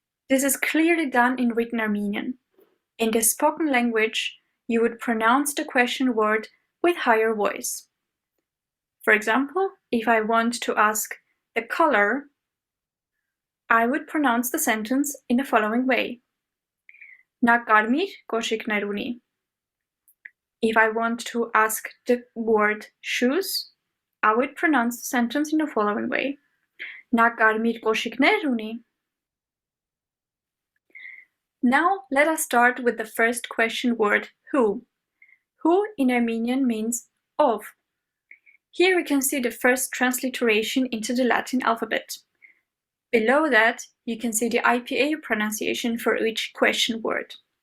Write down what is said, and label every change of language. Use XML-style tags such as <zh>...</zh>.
<en>This is clearly done in written Armenian. In the spoken language, you would pronounce the question word with higher voice. For example, if I want to ask the color, I would pronounce the sentence in the following way.</en> <hy>Na կարմիր կոշիկներ ունի.</hy> <en>If I want to ask the word shoes, I would pronounce the sentence in the following way.</en> <hy>Na կարմիր կոշիկներ ունի.</hy> <en>Now let us start with the first question word, who. Who in Armenian means of. Here we can see the first transliteration into the Latin alphabet. Below that, you can see the IPA pronunciation for each question word.</en>